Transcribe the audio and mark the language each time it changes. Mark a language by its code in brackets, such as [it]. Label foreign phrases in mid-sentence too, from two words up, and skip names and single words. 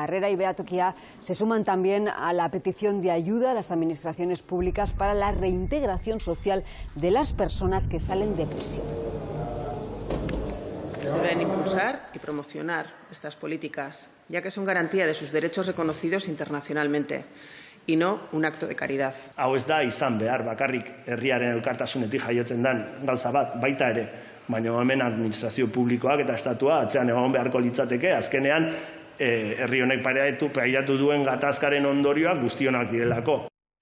[es] Harrera y Behatokia se suman también a la petición de ayuda a las administraciones públicas para la reintegración social de las personas que salen de prisión. Se deben impulsar y promocionar estas políticas, ya que son garantía de sus derechos reconocidos internacionalmente y no un acto de caridad. [eu] Hau ez da izan behar bakarrik herriaren elkartasunetik jaiotzen den gauza bat, baita ere, baina hemen administrazio publikoak eta estatua atzean egon beharko litzateke, azkenean herri honek pairatu duen gatazkaren ondorioak guztionak direlako.